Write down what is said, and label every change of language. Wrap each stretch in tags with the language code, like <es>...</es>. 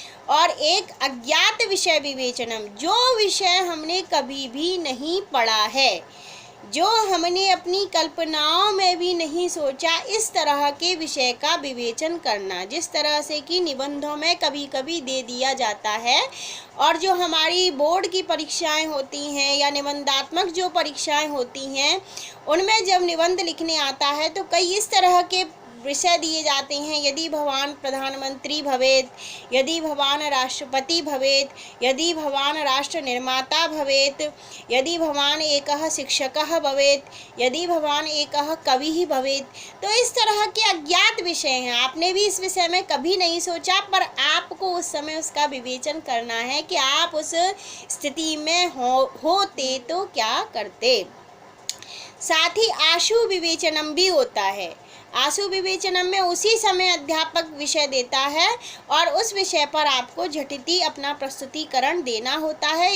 <hi>और एक अज्ञात विषय विवेचनम, जो विषय हमने कभी भी नहीं पढ़ा है, जो हमने अपनी कल्पनाओं में भी नहीं सोचा, इस तरह के विषय का विवेचन करना, जिस तरह से कि निबंधों में कभी कभी दे दिया जाता है। और जो हमारी बोर्ड की परीक्षाएं होती हैं या निबंधात्मक जो परीक्षाएं होती हैं, उनमें जब निबंध लिखने आता है तो कई इस तरह के विषय दिए जाते हैं,</hi> <sa>यदि भवान प्रधानमंत्री भवेत्, यदि भवान राष्ट्रपति भवेत्, यदि भवान राष्ट्र निर्माता भवेत्, यदि भवान एकः शिक्षकः भवेत्, यदि भवान एकः कविः भवेत्।</sa> <hi>तो इस तरह के अज्ञात विषय हैं, आपने भी इस विषय में कभी नहीं सोचा, पर आपको उस समय उसका विवेचन करना है कि आप उस स्थिति में होते तो क्या करते। साथ ही आशु विवेचनम भी होता है। आशु विवेचनम में उसी समय अध्यापक विषय देता है और उस विषय पर आपको झटिति अपना प्रस्तुतिकरण देना होता है।</hi>